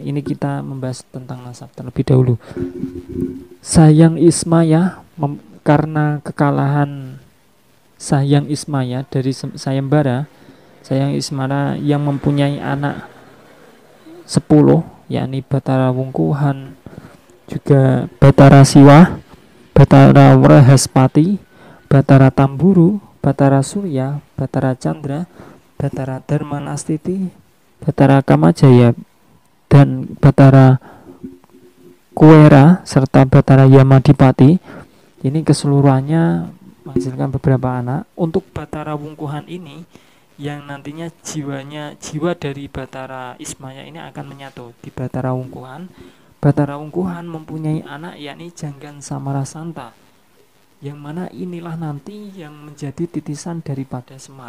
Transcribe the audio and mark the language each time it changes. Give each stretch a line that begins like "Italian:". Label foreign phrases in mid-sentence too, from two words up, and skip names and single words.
Indonesian: Ini kita membahas tentang nasab terlebih dahulu. Sanghyang Ismaya karena kekalahan Sanghyang Ismaya dari Sayembara, Sanghyang Ismaya yang mempunyai anak 10, yakni Batara Wungkuhan, juga Batara Siwah, Batara Wrahaspati, Batara Tamburu, Batara Surya, Batara Chandra, Batara Dharmanastiti, Batara Kamajaya, dan Batara Kuwera serta Batara Yamadipati. Ini keseluruhannya menghasilkan beberapa anak. Untuk Batara Wungkuhan ini yang nantinya jiwa dari Batara Ismaya ini akan menyatu di Batara Wungkuhan. Batara Wungkuhan mempunyai anak yakni Janggan Samarasanta, yang mana inilah nanti yang menjadi titisan daripada Semar.